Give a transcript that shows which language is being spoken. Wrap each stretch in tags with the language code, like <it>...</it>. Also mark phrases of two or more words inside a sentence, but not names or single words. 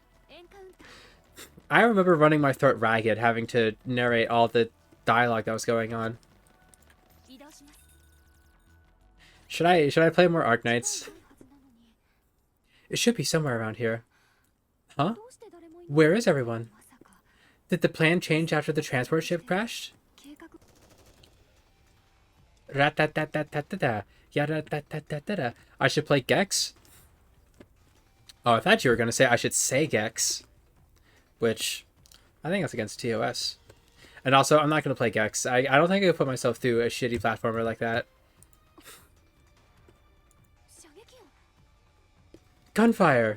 <en>I remember running my throat ragged, having to narrate all the dialogue that was going on. Should I play more Arknights? It should be somewhere around here. Huh? Where is everyone? Did the plan change after the transport ship crashed? Rat-tat-tat-tat-tat-ta-ta. Yada-tat-tat-tat-ta-ta. I should play Gex? Oh, I thought you were going to say I should say Gex. Which, I think that's against TOS. And also, I'm not going to play Gex. I don't think I could put myself through a shitty platformer like that. Gunfire!</en>